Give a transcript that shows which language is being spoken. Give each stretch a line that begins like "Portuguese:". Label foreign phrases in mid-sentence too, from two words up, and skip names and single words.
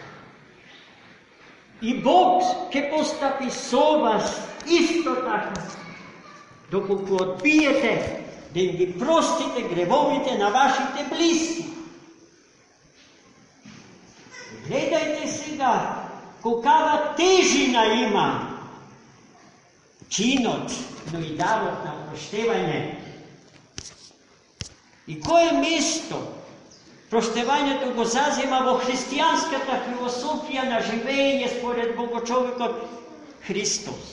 Macedonian: И Бог ќе постави со вас исто тако, док одбиете да им ги простите гревовите на вашите блиски. Gledajte сега, колкава тежина има чинот, но и дарот на проштевање. И кое место проштевањето го зазема во христијанската философија на живење според Богочовекот Христос.